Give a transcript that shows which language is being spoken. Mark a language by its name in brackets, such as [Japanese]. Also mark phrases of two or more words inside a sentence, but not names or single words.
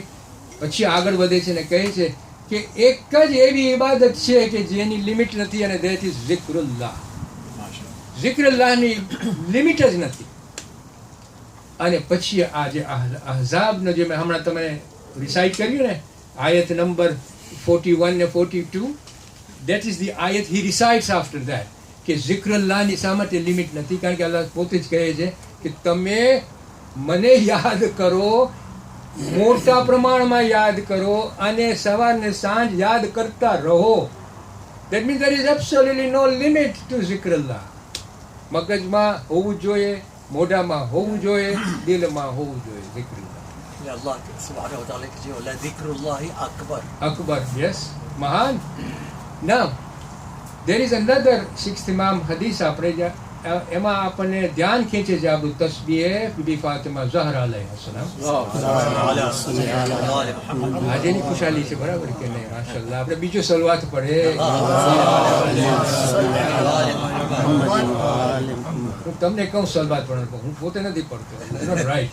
[Gujarati] પછી આગળ વધે છે ને કહે છે કે એક જ એવી ઇબાદત છે કે જેની લિમિટ નથી અને [English] that is [Gujarati] zikrulllah. zikrullahની લિમિટ જ નથી. અને પછી આ જે અહઝાબનો જે મેં હમણાં તમે રિસાઇટ કર્યું ને, આયત નંબર 41 ને 42, [English] that is the ayat he recites after that, [Gujarati] કે zikrullahની શા માટે લિમિટ નથી? કારણ કે અલ્લાહ પોતે જ કહે છે કે તમે મને યાદ કરો, મોટા પ્રમાણમાં યાદ કરો અને સવાર ને સાંજ યાદ કરતા રહો. [English] That means there is absolutely no limit to zikrullah. [Gujarati] મગજમાં હોવું જોઈએ, મોઢામાં હોવું જોઈએ, દિલમાં હોવું જોઈએ zikrullah. [Arabic] الله سبحانه وتعالى કહે છે ذكر الله أكبر. Akbar, [Gujarati] yes, મહાન. [English] Now there is another sixth imam hadith [Gujarati] આપણે એમાં આપણને ધ્યાન ખેંચે છે આપણું તસ્બીહ બીબી ફાતિમા ઝહરા અલૈહિસ્સલામ. આજેની ખુશાલી છે, બરાબર કે નહીં? માશાઅલ્લાહ. આપણે બીજો સલવાત પડે. હું તમને કહું સલવાત પણ હું પોતે નથી પડતો, [English] not right.